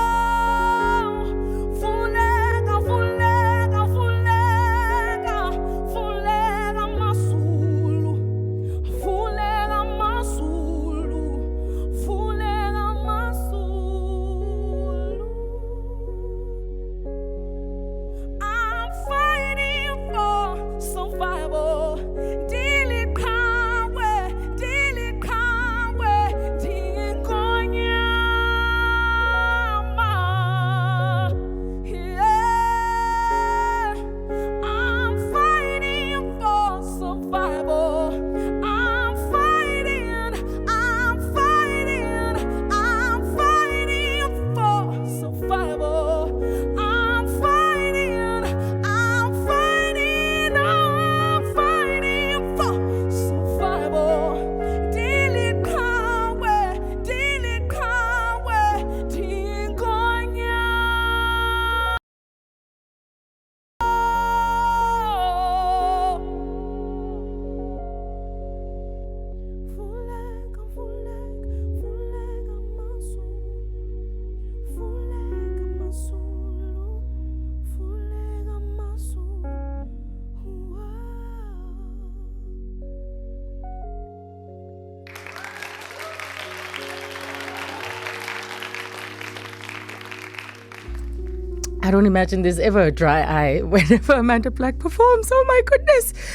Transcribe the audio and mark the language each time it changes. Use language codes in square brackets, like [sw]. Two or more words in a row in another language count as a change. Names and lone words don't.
[zu] vuleka, vuleka, vuleka, vuleka mazulu, vuleka mazulu, vuleka mazulu. [en] I'm fighting for survival. [zu] Dilikawe, dilikawe, dingonyama. [en] Yeah, I'm fighting for survival. I'm fighting, I'm fighting, I'm fighting for survival. I'm fighting, I'm fighting, I'm fighting for survival. [zu] Dilikawe, dilikawe, dingonyama. Vuleka, vuleka, vuleka mazulu, vuleka mazulu, vuleka mazulu. [en] Wow. I don't imagine there's ever a dry eye whenever Amanda Black performs.